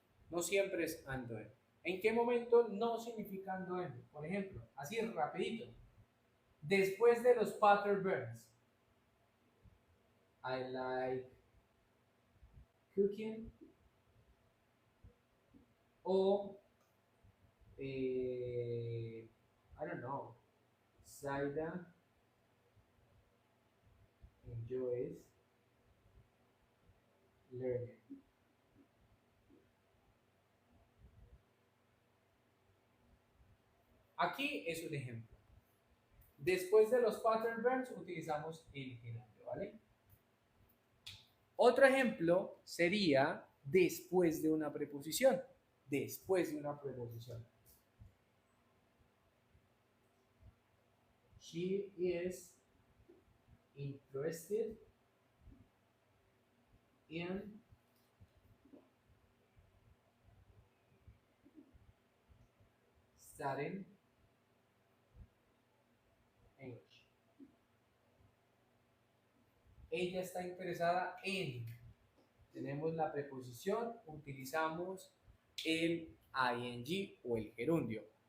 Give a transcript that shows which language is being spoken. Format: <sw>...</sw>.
<es>No siempre es ando en. ¿En qué momento no significa ando en? Por ejemplo, así rapidito. Después de los pattern verbs.</es> <en>I like cooking o I don't know. Zaida enjoys learning.</en> <es>Aquí es un ejemplo. Después de los pattern verbs utilizamos el gerundio, ¿vale? Otro ejemplo sería después de una preposición. Después de una preposición.</es> <en>She is interested in studying English.</en> <es>ella está interesada en. Tenemos la preposición, utilizamos el ing o el gerundio.</es>